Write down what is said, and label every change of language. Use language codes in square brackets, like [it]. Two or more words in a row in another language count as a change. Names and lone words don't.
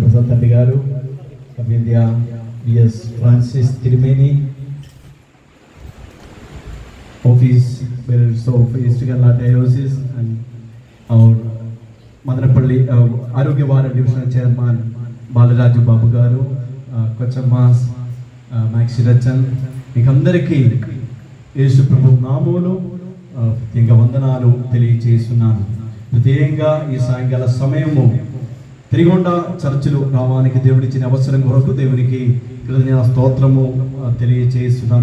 [te] తండ్రి గారు [en] అభింద్య బిఎస్ ఫ్రాన్సిస్ తిరుమేని office bearers of East Kerala Diocese and our Madanapalli Arogyavara Divisional Chairman Balaraju Babu Garu, Kochamas, Maxi Rachan, [te] మీకందరికీ యేసు ప్రభు నామములో ప్రత్యేక వందనాలు తెలియజేస్తున్నాను. ప్రత్యేకంగా ఈ సాయంకాల సమయము తిరిగొండ చర్చిలో రావడానికి దేవుడిచ్చిన అవసరం కొరకు దేవునికి కృతజ్ఞత స్తోత్రము తెలియజేస్తున్నాను.